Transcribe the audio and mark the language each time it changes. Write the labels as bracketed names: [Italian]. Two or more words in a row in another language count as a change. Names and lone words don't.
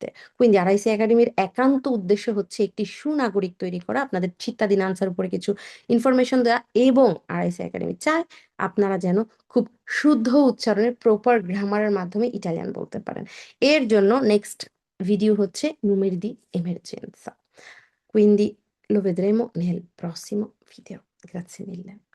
[Bangla] কুইন্দি আরআইসি একাডেমির একান্ত উদ্দেশ্য হচ্ছে একটি সুনাগরিক তৈরি করা, আপনাদের চিত্তাধীন আনসার উপরে কিছু ইনফরমেশন দেওয়া, এবং আরআইসি একাডেমি চায় আপনারা যেন খুব শুদ্ধ উচ্চারণের প্রপার গ্রামারের মাধ্যমে ইটালিয়ান বলতে পারেন। এর জন্য নেক্সট video হচ্ছে [Italian] numeri di emergenza. Quindi lo vedremo nel prossimo video. Grazie mille.